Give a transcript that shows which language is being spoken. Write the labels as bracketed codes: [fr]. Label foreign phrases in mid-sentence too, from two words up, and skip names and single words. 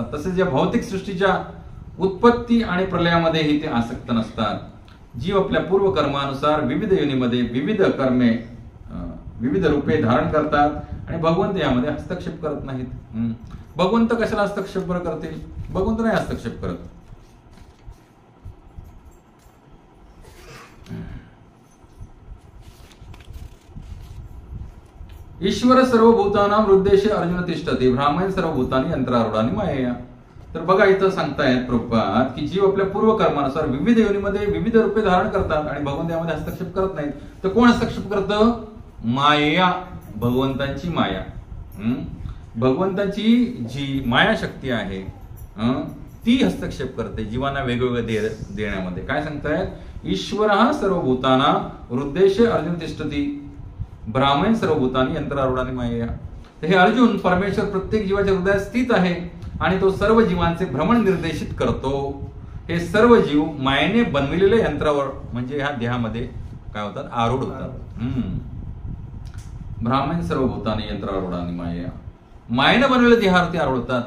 [mr] तसेच या भौतिक सृष्टीच्या उत्पत्ती आणि प्रलयामध्येही ते आसक्त नसतात. जीव आपल्या पूर्व कर्मानुसार विविध योनीमध्ये विविध कर्मे विविध रूपे धारण करतात आणि भगवंत यामध्ये हस्तक्षेप करत नाहीत. भगवंत कशाला हस्तक्षेप बरं करतील? भगवंत नाही हस्तक्षेप करत. [sa] ईश्वर सर्वभूतानां हृद्देशे अर्जुन तिष्ठते ब्राह्मण सर्वभूतानी यंत्रारूढानी मायया. [mr] तर बघा इथं सांगतायत प्रभुपाद की जीव आपल्या पूर्व कर्मानुसार विविध योनीमध्ये विविध रूपे धारण करतात आणि भगवंत यामध्ये हस्तक्षेप करत नाहीत. तर कोण हस्तक्षेप करतं? माया, भगवंतांची माया. भगवंताची जी माया शक्ती आहे ती हस्तक्षेप करते जीवांना वेगवेगळे देण्यामध्ये. काय सांगतायत? [sa] ईश्वरः सर्वभूतानां हृद्देशे अर्जुन तिष्ठति ब्राह्मण सर्वभूतानी यंत्रारूढानी मायया. [mr] तर हे अर्जुन, परमेश्वर प्रत्येक जीवाच्या हृदयात स्थित आहे आणि तो सर्व जीवांचे भ्रमण निर्देशित करतो. हे सर्व जीव मायेने बनविलेल्या यंत्रावर म्हणजे ह्या देहामध्ये काय होतात? आरूढ होतात. [sa] ब्राह्मण सर्वभूतानी यंत्रारूढानी मायया, [mr] मायेने बनवलेल्या देहावरती आरूढ होतात.